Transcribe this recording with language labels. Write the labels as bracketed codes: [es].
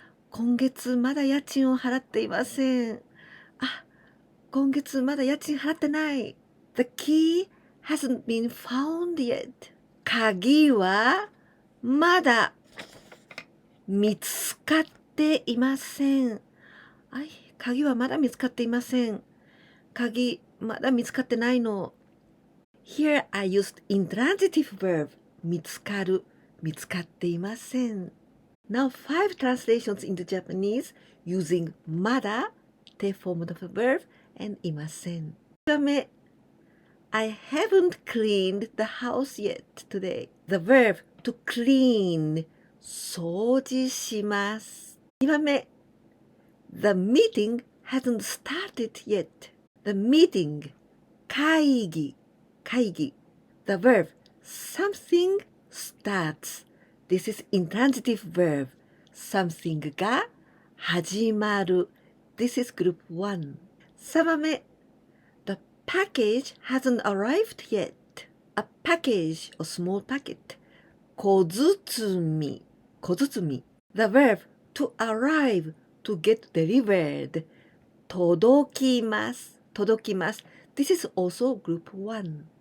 [ja] 今月まだ家賃を払っていません。今月まだ家賃払ってない。 [en] The key hasn't been found yet. [ja] 鍵はまだ見つかっていません。鍵はまだ見つかっていません。鍵まだ見つかってないの。 [en] Here I used intransitive verb 見つかる、見つかっていません。 Now 5 translations into Japanese using まだ te form of the verb and いません。 1番目 I haven't cleaned the house yet today. The verb to clean 掃除します。 2番目 The meeting hasn't started yet. The meeting 会議 The verb something starts. This is intransitive verb. Something が始まる。 This is group 1. 3番目 The package hasn't arrived yet. A package or small packet. 小包み The verb to arrive, to get delivered. 届きます。This is also group 1.